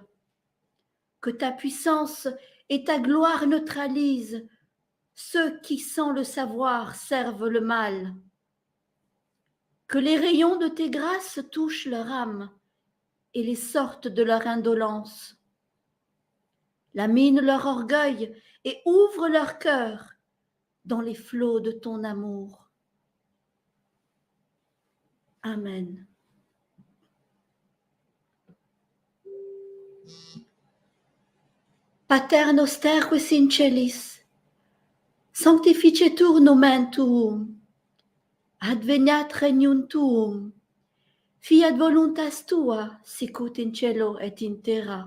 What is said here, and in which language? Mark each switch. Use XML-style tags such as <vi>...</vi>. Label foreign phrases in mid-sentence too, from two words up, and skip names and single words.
<fr>Que ta puissance et ta gloire neutralisent ceux qui, sans le savoir, servent le mal. Que les rayons de tes grâces touchent leur âme et les sortent de leur indolence. Lamine leur orgueil et ouvre leur cœur dans les flots de ton amour. Amen.</fr> <la>Pater noster qui in celis, Sanctificetur nomen tuum, adveniat regnum tuum, fiat voluntas tua, sicut in cielo et in terra.</la>